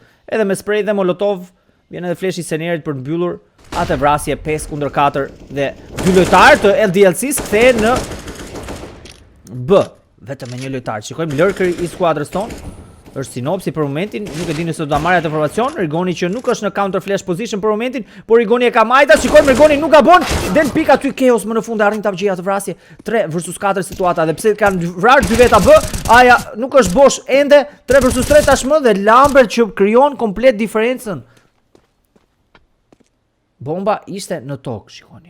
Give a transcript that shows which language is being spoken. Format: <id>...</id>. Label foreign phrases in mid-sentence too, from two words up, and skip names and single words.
<sq>Edhe me spray dhe Molotov, vjen edhe flash i Senerit për të mbyllur atë vrasje 5-4 dhe dy lojtarë të LDLC-s kthehen në B. Vetëm me një lojtar. Shikojmë lurker i skuadrës tonë. Është Sinopsi për momentin, nuk e di nëse do ta marrë atë informacion. Rigoni që nuk është në</sq> <en>counter flash position</en> <sq>për momentin, por Rigoni e ka majta. Shikojmë Rigoni nuk gabon. Del pik aty Chaos më në fund arrin ta gjejë atë vrasje. 3 vs 4 situata dhe pse kanë vrarë dy veta B, aja nuk është bosh ende. 3 vs 3 tashmë dhe Lambert që krijon komplet diferencën. Bomba ishte në tokë, shikoni.</sq>